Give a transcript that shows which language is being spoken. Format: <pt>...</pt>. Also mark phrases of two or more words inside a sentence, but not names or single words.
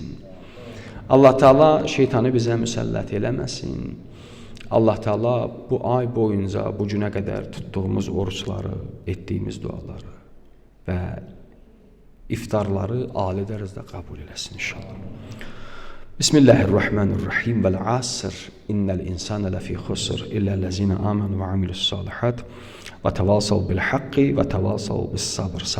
<az>Allah Teala şeytanı bizə müsəllət eləməsin. Allah Teala bu ay boyunca bu günə qədər tutduğumuz oruçları, etdiyimiz duaları və iftarları ali dərəcədə qəbul eləsin inşallah.</az> <ar>بسم الله الرحمن الرحيم والعصر إن الإنسان لفي خسر إلا الذين آمنوا وعملوا الصالحات وتواصوا بالحق وتواصوا بالصبر.</ar>